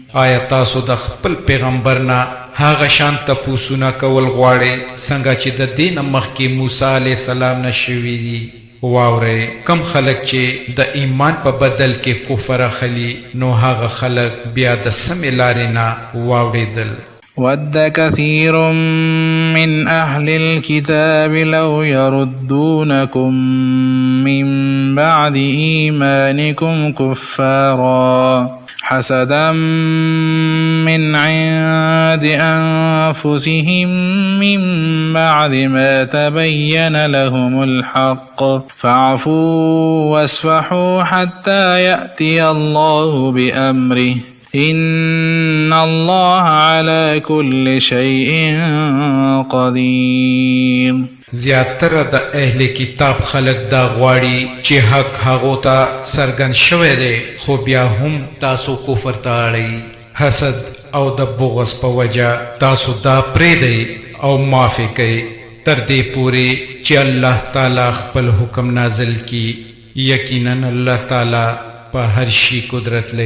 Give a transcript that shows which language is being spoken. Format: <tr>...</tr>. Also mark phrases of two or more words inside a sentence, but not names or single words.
<ps>آیا تاسو د خپل پیغمبر نه هغه شان تپوسونه کول غواړئ څنګه چې د دې نه مخکې موسی</ps> <ar>علیه السلام</ar> <ps>نه شوي دي واورئ کم خلک چې د ایمان په بدل کې کفر اخلي نو هغه خلک بیا د سمې لارې نه واوړېدل</ps> <ar>ود كثير من أهل الكتاب لو يردونكم من بعد إيمانكم كفارا حسدا من عند أنفسهم من بعد ما تبين لهم الحق فاعفوا واصفحوا حتى يأتي الله بأمره إن الله على كل شيء قدير</ar> <ps>زیاتره د اهل کتاب خلق دا غواړي چې حق هغو ته څرګند شوی دی خو بیا هم تاسو کفر ته اړئ حسد او د بغض په وجه تاسو دا پرېږدئ او معافي کوئ تر دې پورې چې الله تعالی خپل حکم نازل کړي یقینا الله تعالی په هر شي قدرت لري</ps>